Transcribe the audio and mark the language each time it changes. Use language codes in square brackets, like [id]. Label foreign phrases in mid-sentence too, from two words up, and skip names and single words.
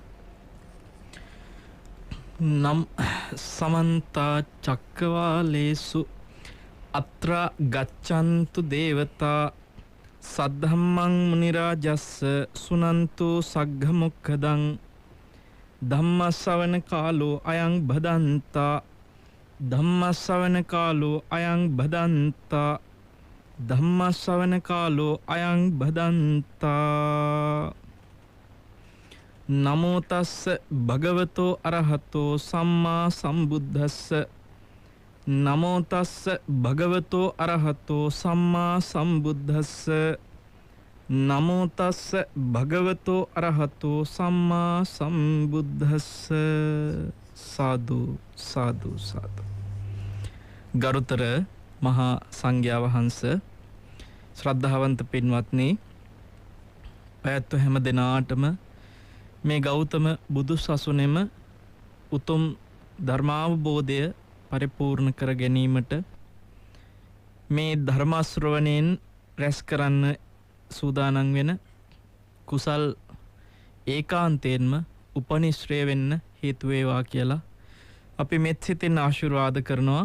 [pi] නම් සමන්ත චක්කවාලේසු අත්‍ර ගච්ඡන්තු දේවතා සද්ධම්මං මුනි රාජස්ස සුනන්තු සග්ග මොක්ඛදං ධම්මස්සවන කාලෝ අයං භදන්තා ධම්මස්සවන කාලෝ අයං භදන්තා ධම්මස්සවන කාලෝ අයං භදන්තා. නමෝ තස්ස භගවතෝ අරහතෝ සම්මා සම්බුද්දස්ස නමෝ තස්ස භගවතෝ අරහතෝ සම්මා සම්බුද්දස්ස නමෝ තස්ස භගවතෝ අරහතෝ සම්මා සම්බුද්දස්ස. [si] සාදු සාදු සාදු. ගරුතර මහා සංඝයා වහන්සේ, ශ්‍රද්ධාවන්ත පින්වත්නි, පැවැත්ව හැම දිනාටම මේ ගෞතම බුදු සසුනේම උතුම් ධර්මාවබෝධය පරිපූර්ණ කර ගැනීමට මේ ධර්ම ශ්‍රවණයෙන් රැස් කරන්න සූදානම් වෙන කුසල් ඒකාන්තයෙන්ම උපනිශ්‍රය වෙන්න හේතු වේවා කියලා අපි මෙත් සිතින් ආශිර්වාද කරනවා.